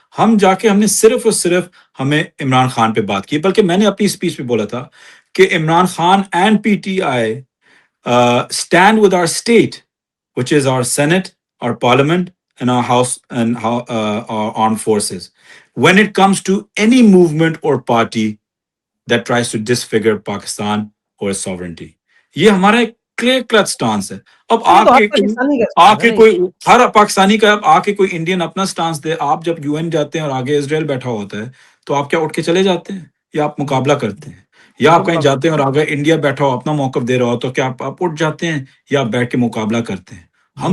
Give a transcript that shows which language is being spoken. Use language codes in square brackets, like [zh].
[ur] ہم نے صرف اور صرف ہمیں عمران خان پہ بات کی. بلکہ میں نے اپنی اسپیچ پہ بولا تھا کہ [en] Imran Khan and P T I stand with our state which is our Senate, our Parliament, and our House and our armed forces. When it comes to any movement or party that tries to disfigure Pakistan or its sovereignty. [ur] یہ ہمارا ایک clear cult stance ہے. اب یہ تو ہر پاکستانی کا آ stance ہے کے نا. کوئی ہر پاکستانی کا آ کے کوئی انڈین اپنا سٹانس دے. آپ جب یو این جاتے ہیں اور آگے اسرائیل بیٹھا ہوتا ہے تو آپ کیا اٹھ کے چلے جاتے ہیں یا آپ مقابلہ کرتے ہیں؟ یا آپ کہیں جاتے ہیں اور آگے انڈیا بیٹھا ہو اپنا موقف دے رہا ہو تو کیا آپ اٹھ جاتے ہیں یا آپ بیٹھ کے مقابلہ کرتے ہیں؟ ہم